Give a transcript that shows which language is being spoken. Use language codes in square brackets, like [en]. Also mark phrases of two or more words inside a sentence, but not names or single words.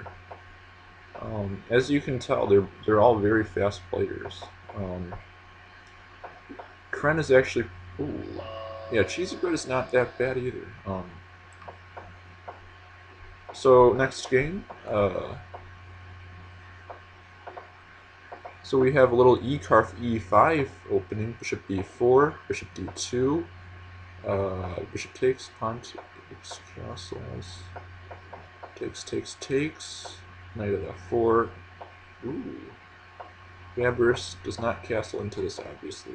[en] As you can tell, they're all very fast players. Kren is actually, ooh, yeah, cheesy bread is not that bad either. So next game, so we have a little e-carf e5 opening, bishop b4, bishop d2, bishop takes, pawn takes, castles, takes, knight at f4. Ooh. Gambers does not castle into this, obviously.